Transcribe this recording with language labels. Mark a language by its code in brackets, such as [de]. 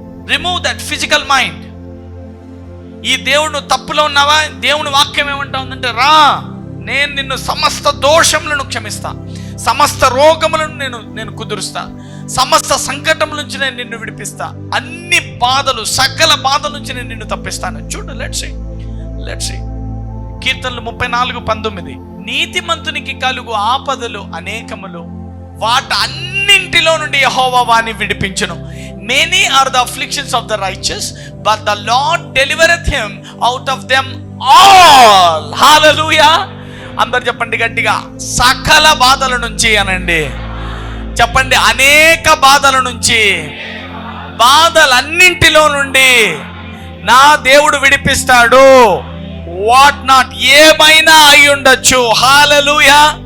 [en] Remove that physical mind. [te] ఈ దేవుడు తప్పులో ఉన్నావా, దేవుని వాక్యం ఏమంటా ఉందంటే, రా, నేను నిన్ను సమస్త దోషములను క్షమిస్తా, సమస్త రోగములను నేను కుదురుస్తా, సమస్త సంకటముల నుంచి నేను నిన్ను విడిపిస్తా, అన్ని బాధలు, సకల బాధల నుంచి నేను నిన్ను తప్పిస్తాను. చూడు, [en] let's see [te] కీర్తనలు 34:19, నీతిమంతునికి కలుగు ఆపదలు అనేకములు, వాటన్నింటిలో నుండి యెహోవా వాని విడిపించును. [en] Many are the afflictions of the righteous, but the Lord delivereth him out of them all. Hallelujah. [te] అందరు చెప్పండి గట్టిగా, సకల బాధల నుంచి అనండి. చెప్పండి, అనేక బాధల నుంచి, బాధలన్నింటిలో నుండి నా దేవుడు విడిపిస్తాడు. [en] what not, [te] ఏమైనా అయి ఉండొచ్చు. హల్లెలూయా.